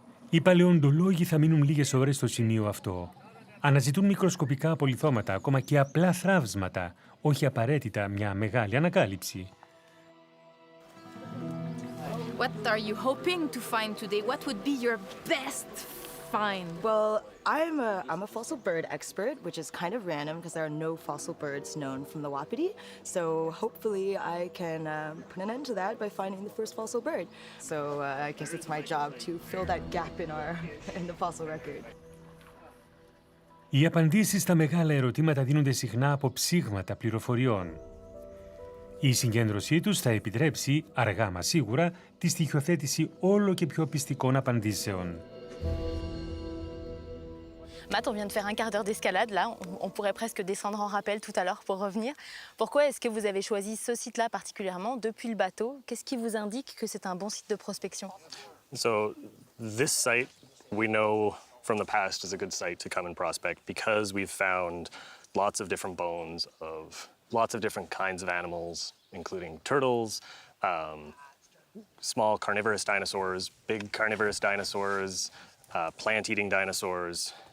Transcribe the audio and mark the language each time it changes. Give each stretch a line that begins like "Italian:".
Greek: Οι παλαιοντολόγοι θα μείνουν λίγες ώρες στο σημείο αυτό. Αναζητούν μικροσκοπικά απολιθώματα, ακόμα και απλά θραύσματα, όχι απαραίτητα μια μεγάλη ανακάλυψη.
English: What are you hoping to find today? What would be your best find? Well, I'm a fossil bird expert, which is kind of random because there are no fossil birds known from the Wapiti. So hopefully I can put an end to that by finding the first fossil bird. So I guess it's my job to fill that gap in the fossil record.
Greek: Οι απαντήσεις στα μεγάλα ερωτήματα δίνονται συχνά από ψήγματα πληροφοριών. Η συγκέντρωσή τους θα επιτρέψει, αργά μα σίγουρα, τη στοιχειοθέτηση όλο και πιο πιστικών απαντήσεων.
French: Matt, on vient de faire un quart d'heure d'escalade, là. On pourrait presque descendre en rappel tout à l'heure pour revenir. Pourquoi est-ce que vous avez choisi ce site-là particulièrement depuis le bateau? Qu'est-ce qui vous indique que c'est un bon site de prospection?
English: So this site, we know from the past, is a good site to come and prospect because we've found lots of different bones of lots of different kinds of animals, including turtles, small carnivorous dinosaurs, big carnivorous dinosaurs, plant-eating dinosaurs.